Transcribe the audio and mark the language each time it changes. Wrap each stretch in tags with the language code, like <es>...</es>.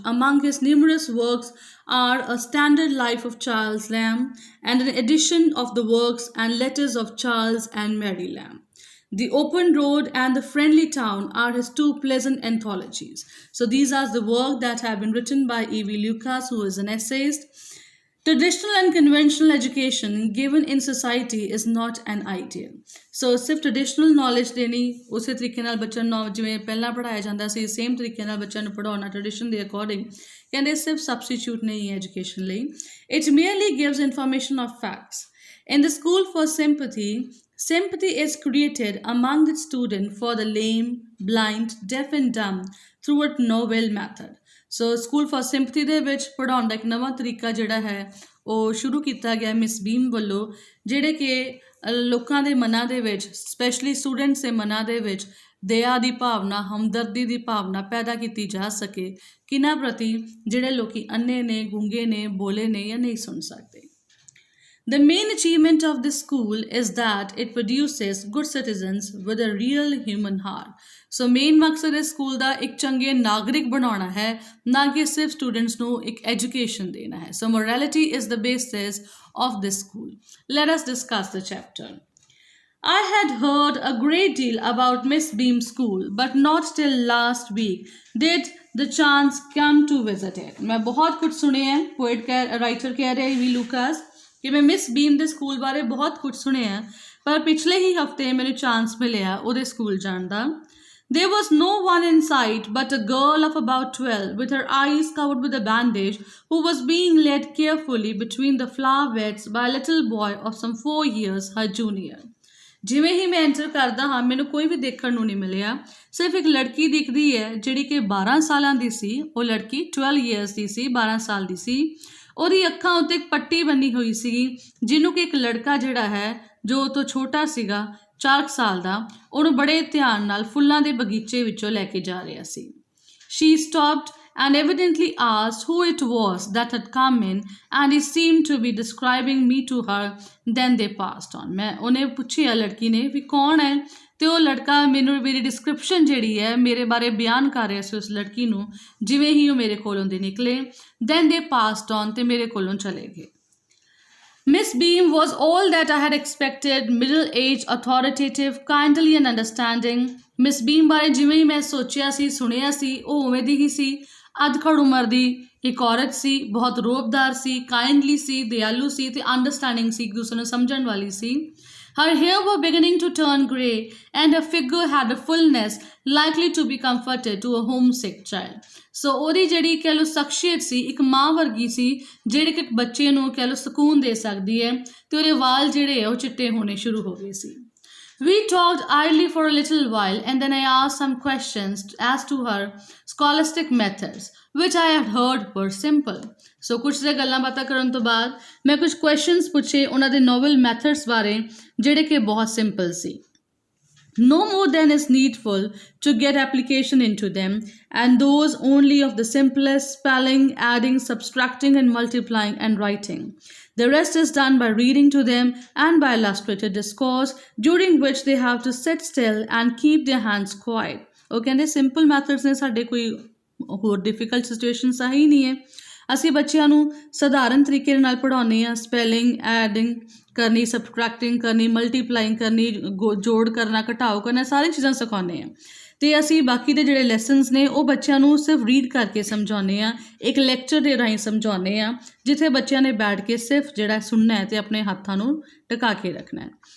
<en>Among his numerous works are A Standard Life of Charles Lamb and an edition of the works and letters of Charles and Mary Lamb. The Open Road and The Friendly Town are his two pleasant anthologies. So these are the work that have been written by E.V. Lucas, who is an essayist. Traditional and conventional education given in society is not an ideal.</en> <pa>So ਸਿਰਫ traditional knowledge ਦੇਣੀ ਉਸੇ ਤਰੀਕੇ ਨਾਲ ਬੱਚਿਆਂ ਨੂੰ ਜਿਵੇਂ ਪਹਿਲਾਂ ਪੜ੍ਹਾਇਆ ਜਾਂਦਾ ਸੀ ਸੇਮ ਤਰੀਕੇ ਨਾਲ ਬੱਚਿਆਂ ਨੂੰ ਪੜ੍ਹਾਉਣਾ tradition ਦੇ ਅਕੋਰਡਿੰਗ ਕਹਿੰਦੇ ਸਿਰਫ substitute ਨਹੀਂ ਹੈ education ਲਈ.</pa> <en>It merely gives information of facts. In the School for Sympathy, sympathy is created among the student for the lame, blind, deaf and dumb through a novel method.</en> <pa>So school for sympathy ਦੇ ਵਿੱਚ ਪੜ੍ਹਾਉਣ ਦਾ ਇੱਕ ਨਵਾਂ ਤਰੀਕਾ ਜਿਹੜਾ ਹੈ ਉਹ ਸ਼ੁਰੂ ਕੀਤਾ ਗਿਆ ਮਿਸ ਬੀਮ ਵੱਲੋਂ ਜਿਹੜੇ ਕਿ ਲੋਕਾਂ ਦੇ ਮਨਾਂ ਦੇ ਵਿੱਚ ਸਪੈਸ਼ਲੀ ਸਟੂਡੈਂਟਸ ਦੇ ਮਨਾਂ ਦੇ ਵਿੱਚ ਦਇਆ ਦੀ ਭਾਵਨਾ ਹਮਦਰਦੀ ਦੀ ਭਾਵਨਾ ਪੈਦਾ ਕੀਤੀ ਜਾ ਸਕੇ ਕਿਹਨਾਂ ਪ੍ਰਤੀ ਜਿਹੜੇ ਲੋਕੀ ਅੰਨੇ ਨੇ ਗੂੰਗੇ ਨੇ ਬੋਲੇ ਨੇ ਜਾਂ ਨਹੀਂ ਸੁਣ ਸਕਦੇ.</pa> <en>The main achievement of this school is that it produces good citizens with a real human heart.</en> <pa>So main ਮਕਸਦ ਇਸ ਸਕੂਲ ਦਾ ਇੱਕ ਚੰਗੇ ਨਾਗਰਿਕ ਬਣਾਉਣਾ ਹੈ ਨਾ ਕਿ ਸਿਰਫ ਸਟੂਡੈਂਟਸ ਨੂੰ ਇੱਕ ਐਜੂਕੇਸ਼ਨ ਦੇਣਾ ਹੈ.</pa> <en>So morality is the basis of this school. Let us discuss the chapter. I had heard a great deal about Miss Beam's school, but not till last week did the chance come to visit it.</en> <hi>मैं बहुत कुछ सुने हैं poet writer कह रहे हैं E.V.</hi> <pa>Lucas</pa> <hi>कि मैं मिस बीम</hi> <pa>ਦੇ ਸਕੂਲ ਬਾਰੇ ਬਹੁਤ ਕੁਝ ਸੁਣਿਆ ਪਰ ਪਿਛਲੇ ਹੀ ਹਫਤੇ ਮੈਨੂੰ ਚਾਂਸ ਮਿਲਿਆ ਉਹਦੇ ਸਕੂਲ ਜਾਣ ਦਾ.</pa> <en>There was no one in sight but a girl of about 12 with her eyes covered with a bandage who was being led carefully between the flower beds by a little boy of some 4 years, her junior.</en> <pa>ਜਿਵੇਂ ਹੀ ਮੈਂ enter ਕਰਦਾ ਹਾਂ ਮੈਨੂੰ ਕੋਈ ਵੀ ਦੇਖਣ ਨੂੰ ਨਹੀਂ ਮਿਲਿਆ ਸਿਰਫ ਇੱਕ ਲੜਕੀ ਦਿਖਦੀ ਹੈ ਜਿਹੜੀ ਕਿ 12 ਸਾਲਾਂ ਦੀ ਸੀ. ਉਹ ਲੜਕੀ 12 years ਦੀ ਸੀ 12 ਸਾਲ ਦੀ ਸੀ. ਉਹਦੀ ਅੱਖਾਂ ਉੱਤੇ ਇੱਕ ਪੱਟੀ ਬੰਨੀ ਹੋਈ ਸੀਗੀ ਜਿਹਨੂੰ ਕਿ ਇੱਕ ਲੜਕਾ ਜਿਹੜਾ ਹੈ ਜੋ ਉਹ ਤੋਂ ਛੋਟਾ ਸੀਗਾ 4 ਸਾਲ ਦਾ ਉਹਨੂੰ ਬੜੇ ਧਿਆਨ ਨਾਲ ਫੁੱਲਾਂ ਦੇ ਬਗੀਚੇ ਵਿੱਚੋਂ ਲੈ ਕੇ ਜਾ ਰਿਹਾ ਸੀ.</pa> <en>She stopped and evidently asked who it was that had come in and he seemed to be describing me to her. Then they passed on.</en> <pa>ਮੈਂ ਉਹਨੇ ਪੁੱਛਿਆ ਲੜਕੀ ਨੇ ਵੀ ਕੌਣ ਹੈ ਅਤੇ ਉਹ ਲੜਕਾ ਮੈਨੂੰ ਮੇਰੀ ਡਿਸਕ੍ਰਿਪਸ਼ਨ ਜਿਹੜੀ ਹੈ ਮੇਰੇ ਬਾਰੇ ਬਿਆਨ ਕਰ ਰਿਹਾ ਸੀ ਉਸ ਲੜਕੀ ਨੂੰ ਜਿਵੇਂ ਹੀ ਉਹ ਮੇਰੇ ਕੋਲੋਂ ਦੇ ਨਿਕਲੇ.</pa> <en>Then they passed on</en> <pa>ਅਤੇ ਮੇਰੇ ਕੋਲੋਂ ਚਲੇ ਗਏ.</pa> <en>Miss Beam was all that I had expected, middle-aged, authoritative, kindly and understanding.</en> <pa>Miss Beam ਬਾਰੇ ਜਿਵੇਂ ਹੀ ਮੈਂ ਸੋਚਿਆ ਸੀ ਸੁਣਿਆ ਸੀ ਉਹ ਉਵੇਂ ਦੀ ਹੀ ਸੀ. ਅਧਖੜ ਉਮਰ ਦੀ ਇੱਕ ਔਰਤ ਸੀ ਬਹੁਤ ਰੋਬਦਾਰ ਸੀ ਕਾਈਂਡਲੀ ਸੀ ਦਿਆਲੂ ਸੀ ਅਤੇ ਅੰਡਰਸਟੈਂਡਿੰਗ ਸੀ ਇੱਕ ਦੂਸਰੇ ਨੂੰ ਸਮਝਣ ਵਾਲੀ ਸੀ.</pa> <en>Her hair were beginning to turn grey and her figure had a fullness likely to be comforted to a homesick child.</en> <pa>So ਉਹਦੀ ਜਿਹੜੀ ਕਹਿ ਲਓ ਸ਼ਖਸੀਅਤ ਸੀ ਇੱਕ ਮਾਂ ਵਰਗੀ ਸੀ ਜਿਹੜੀ ਕਿ ਇੱਕ ਬੱਚੇ ਨੂੰ ਕਹਿ ਲਓ ਸਕੂਨ ਦੇ ਸਕਦੀ ਹੈ ਅਤੇ ਉਹਦੇ ਵਾਲ ਜਿਹੜੇ ਆ ਉਹ ਚਿੱਟੇ ਹੋਣੇ ਸ਼ੁਰੂ ਹੋ ਗਏ ਸੀ.</pa> <en>We talked idly for a little while and then I asked some questions as to her scholastic methods, which I had heard were simple.</en> <pa>So ਕੁਛ ਦੇ ਗੱਲਾਂ ਬਾਤਾਂ ਕਰਨ ਤੋਂ ਬਾਅਦ ਮੈਂ ਕੁਝ ਕੁਐਸਚਨਸ ਪੁੱਛੇ ਉਹਨਾਂ ਦੇ ਨੋਵਲ ਮੈਥਡਸ ਬਾਰੇ ਜਿਹੜੇ ਕਿ ਬਹੁਤ simple ਸੀ.</pa> <en>No more than is needful to get application into them, and those only of the simplest spelling, adding, subtracting and multiplying and writing. The rest is done by reading to them and by illustrated discourse, during which they have to sit still and keep their hands quiet.</en> <pa>ਉਹ ਕਹਿੰਦੇ simple methods ਨੇ ਸਾਡੇ ਕੋਈ ਹੋਰ difficult situation ਸਹੀ ਨਹੀਂ ਹੈ. ਅਸੀਂ ਬੱਚਿਆਂ ਨੂੰ ਸਧਾਰਨ ਤਰੀਕੇ ਨਾਲ ਪੜ੍ਹਾਉਂਦੇ ਹਾਂ ਸਪੈਲਿੰਗ ਐਡਿੰਗ ਕਰਨੀ ਸਬਟਰੈਕਟਿੰਗ ਕਰਨੀ ਮਲਟੀਪਲਾਈਂਗ ਕਰਨੀ ਜੋੜ ਕਰਨਾ ਘਟਾਓ ਕਰਨਾ ਸਾਰੀਆਂ ਚੀਜ਼ਾਂ ਸਿਖਾਉਂਦੇ ਹਾਂ ਅਤੇ ਅਸੀਂ ਬਾਕੀ ਦੇ ਜਿਹੜੇ ਲੈਸਨਸ ਨੇ ਉਹ ਬੱਚਿਆਂ ਨੂੰ ਸਿਰਫ ਰੀਡ ਕਰਕੇ ਸਮਝਾਉਂਦੇ ਹਾਂ ਇੱਕ ਲੈਕਚਰ ਦੇ ਰਾਹੀਂ ਸਮਝਾਉਂਦੇ ਹਾਂ ਜਿੱਥੇ ਬੱਚਿਆਂ ਨੇ ਬੈਠ ਕੇ ਸਿਰਫ ਜਿਹੜਾ ਸੁਣਨਾ ਹੈ ਅਤੇ ਆਪਣੇ ਹੱਥਾਂ ਨੂੰ ਟਿਕਾ ਕੇ ਰੱਖਣਾ ਹੈ.</pa>